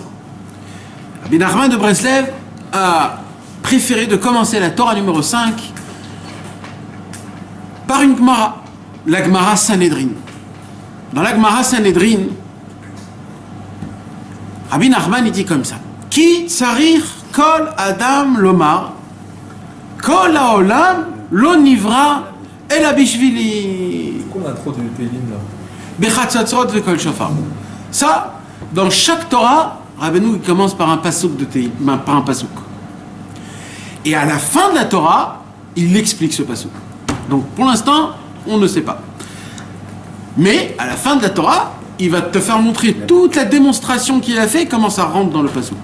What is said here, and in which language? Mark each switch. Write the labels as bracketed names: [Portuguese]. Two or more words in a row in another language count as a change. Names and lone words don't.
[French] Rabbi Nachman de Breslev a préféré de commencer la Torah numéro 5 par une Gemara, la Gemara Sanhedrin. Dans la Gemara Sanhedrin, Rabbi Nachman il dit comme ça: [Hebrew] כי צריך כל אדם לומר, כל העולם לא נברא אלא בשבילי. [French] Pourquoi on a trop de Télim là? [Hebrew] בחצוצרות וקול שופר. [French] Ça, dans chaque Torah, Rabbeinu il commence par un pasouk de Tehillim, par un pasouk. Et à la fin de la Torah, il explique ce pasouk. Donc pour l'instant, on ne sait pas. Mais à la fin de la Torah, il va te faire montrer toute la démonstration qu'il a fait, comment ça rentre dans le pasouk.